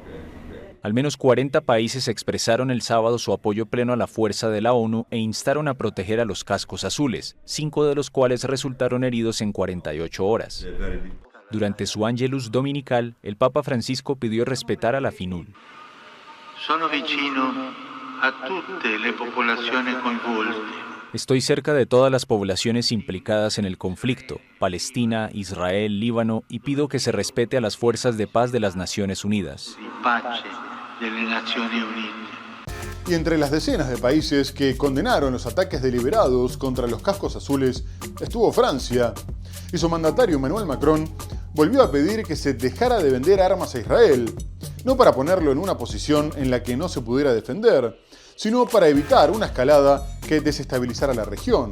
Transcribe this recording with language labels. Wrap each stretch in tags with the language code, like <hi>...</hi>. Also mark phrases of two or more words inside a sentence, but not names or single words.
<es>Al menos 40 países expresaron el sábado su apoyo pleno a la fuerza de la ONU e instaron a proteger a los cascos azules, 5 de los cuales resultaron heridos en 48 horas. Durante su Angelus dominical, el Papa Francisco pidió respetar a la FINUL.</es> <it>Sono vicino a tutte le popolazioni coinvolte.</it> <es>Estoy cerca de todas las poblaciones implicadas en el conflicto, Palestina, Israel, Líbano, y pido que se respete a las fuerzas de paz de las Naciones Unidas. Y entre las decenas de países que condenaron los ataques deliberados contra los cascos azules estuvo Francia, y su mandatario Emmanuel Macron volvió a pedir que se dejara de vender armas a Israel, no para ponerlo en una posición en la que no se pudiera defender, sino para evitar una escalada que desestabilizara la región.</es>